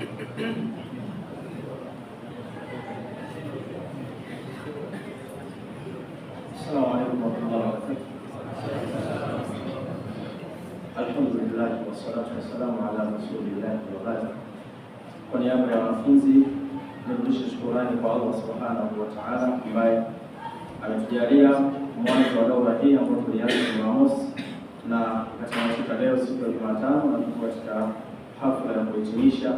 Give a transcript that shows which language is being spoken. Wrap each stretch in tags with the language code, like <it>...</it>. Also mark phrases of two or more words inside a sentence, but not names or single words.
<ar>السلام عليكم ورحمة الله وبركاته. الحمد لله والصلاة والسلام على رسول الله وبعد.</ar> <sw>Kwa niaba ya wanafunzi nirudishe shukrani kwa</sw> <ar>الله سبحانه وتعالى</ar> <sw>ambaye ametujalia mwanzo wa daura hii ambayo tulianza Jumamosi na katika leo siku ya Jumatano na tuko katika hafla ya kuhitimisha.</sw>